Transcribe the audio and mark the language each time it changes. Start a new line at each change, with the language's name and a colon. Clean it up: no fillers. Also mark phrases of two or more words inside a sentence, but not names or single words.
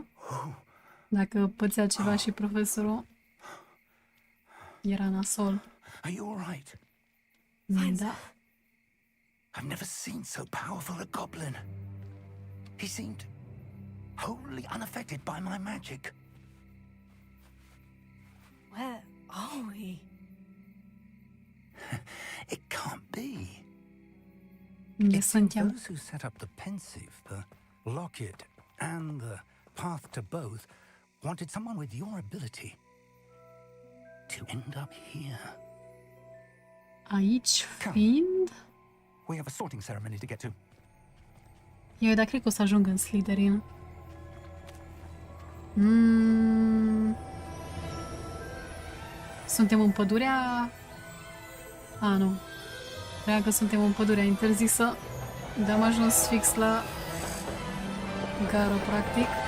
Romanian: Dacă pățea ceva și profesorul era nasol.
English: Are you all right?
Romanian: Da.
English: I've never seen so powerful a goblin. He seemed wholly unaffected by my magic. Where are we? It can't be.
Romanian: Unde
English: It seems
Romanian: suntem?
English: those who set up the pensive, the locket, and the path to both wanted someone with your ability to end up here.
Romanian: Aici fiind...
English: We have a sorting ceremony to get to.
Romanian: Dar cred că o să ajung în Slytherin. Suntem în pădurea... nu. Cred că suntem în pădurea interzisă. Dar am ajuns fix la gară, practic.